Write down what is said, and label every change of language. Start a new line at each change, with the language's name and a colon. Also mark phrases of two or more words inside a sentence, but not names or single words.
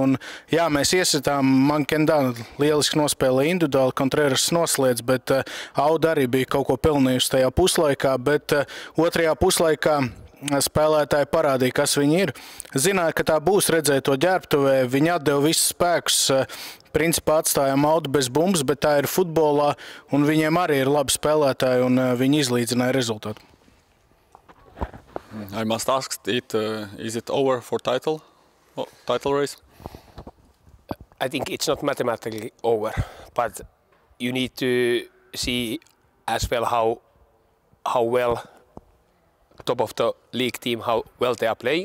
Latvian: Un, jā, mēs iesitām, Makenda lieliski nospēlēja individuāli, Contreras noslēdz, bet Auda arī bija kaut ko pelnījusi tajā puslaikā, bet otrajā puslaikā spēlētāji parādīja, kas viņi ir. Zināja, ka tā būs, redzēja to ģērbtuvē, viņi atdeva visus spēkus, principā atstājām Audu bez bumbas, bet tā ir futbolā, un viņiem arī ir labi spēlētāji, un viņi izlīdzināja rezultātu.
English: I must ask, is it over for title race? I think it's not mathematically over, but you need to see as well how well top of the league team, how well they are playing.